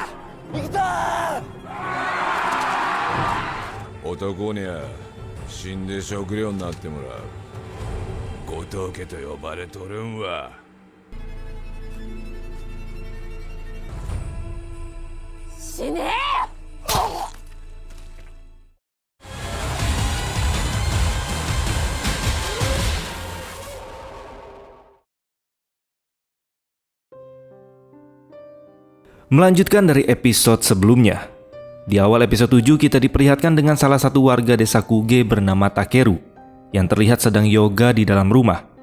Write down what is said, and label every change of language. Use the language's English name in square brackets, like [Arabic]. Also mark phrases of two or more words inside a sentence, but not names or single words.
[Japanese] 行くぞー。男にゃ死んで食料になってもらう。後藤家と呼ばれとるんは。死ねえ。 [Indonesian] Melanjutkan dari episode sebelumnya. Di awal episode 7 kita diperlihatkan dengan salah satu warga desa Kuge bernama Takeru yang terlihat sedang yoga di dalam rumah.